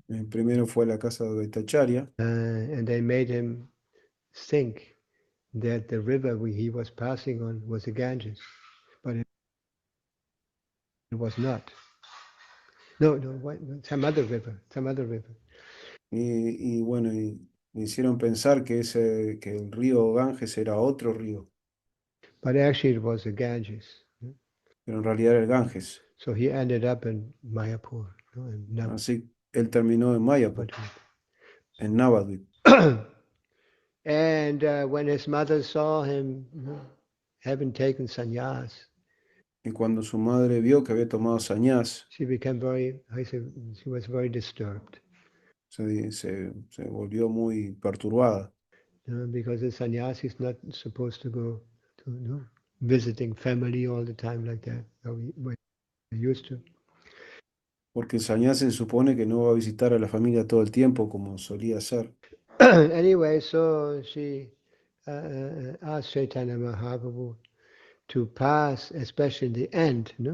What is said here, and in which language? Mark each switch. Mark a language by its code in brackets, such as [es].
[es] Primero fue a la casa de Advaitacharya, [en] And they made him think that the river he was passing on was the Ganges, but it was not. No, some other river. [es] y bueno, y me hicieron pensar que el río Ganges era otro río, [en] But actually it was the Ganges. [es] pero en realidad era el Ganges. [en] So he ended up in Mayapur. [es] Así él terminó en Mayapur, en Navadvip. [en] And when his mother saw him having taken sannyas, [es] Y cuando su madre vio que había tomado sannyas, [en] she was very disturbed. [es] se volvió muy perturbada. [en] because the sannyasi is not supposed to go to visiting family all the time like that. We used to. [es] Porque el sannyasi se supone que no va a visitar a la familia todo el tiempo como solía hacer. [en] Anyway, so she asked Chaitanya Mahaprabhu to pass, especially in the end.